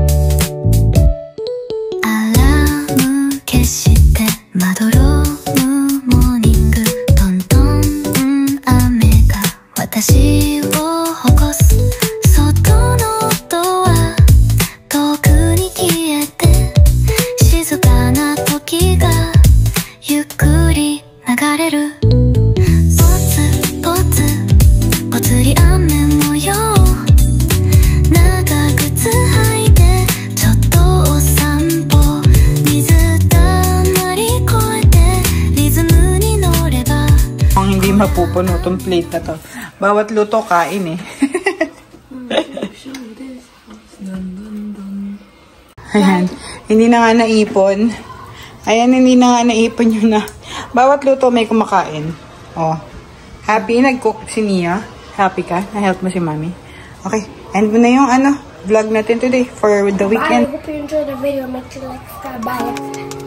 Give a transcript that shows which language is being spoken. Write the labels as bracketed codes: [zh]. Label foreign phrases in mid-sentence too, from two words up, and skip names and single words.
[ja] アラーム消してまどろむモーニングトントン雨が私を起こす外の音は遠くに消えて静かな時がゆっくり流れるポツポツぽつり雨模様長靴履いてちょっとお散歩水たまり越えてリズムに乗れば [tl] Ang hindi mapupuno tong plate na to. Bawat luto kain eh. Ayan. Hindi na nga naipon. Ayan, hindi na nga naipon yun na. Bawat luto may kumakain. Oh. Happy? Nag-cook si Nia? Happy ka? Na-help mo si Mami? Okay. End mo na yung vlog natin [en] today for the Bye. I weekend. hope you enjoyed the video. Make sure to like, subscribe. Bye.